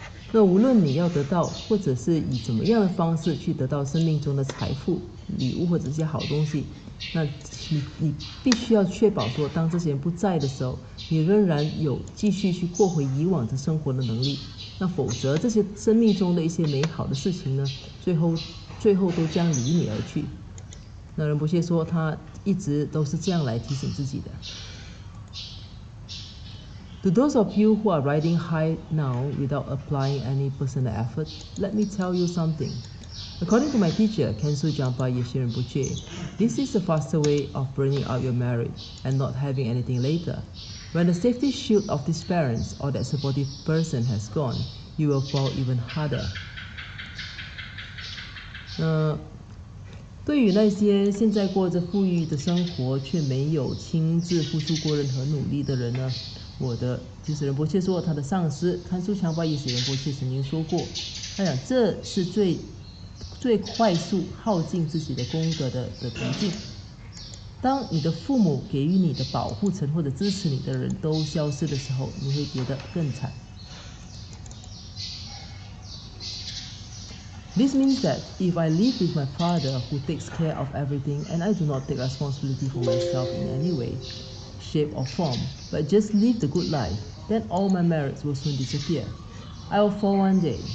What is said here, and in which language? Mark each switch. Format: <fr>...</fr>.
<zh>那无论你要得到，或者是以怎么样的方式去得到生命中的财富、礼物或者一些好东西，那你必须要确保说，当这些人不在的时候，你仍然有继续去过回以往的生活的能力。那否则，这些生命中的一些美好的事情呢，最后都将离你而去。那仁波切说，他一直都是这样来提醒自己的。</zh> <en>To those of you who are riding high now without applying any personal effort, let me tell you something. According to my teacher, Khenso Jampa Yeshe Rinpoche, this is the faster way of burning out your merit and not having anything later. When the safety shield of these parents or that supportive person has gone, you will fall even harder.</en> <zh>对于那些现在过着富裕的生活却没有亲自付出过任何努力的人呢，就是仁波切说，他的上师堪苏强巴耶许仁波切曾经说过，他讲这是最快速耗尽自己的功德的途径。当你的父母给予你的保护层或者支持你的人都消失的时候，你会跌得更惨。</zh> <en>This means that if I live with my father who takes care of everything and I do not take responsibility for myself in any way, shape or form, but just live the good life, then all my merits will soon disappear. I will fall one day.</en>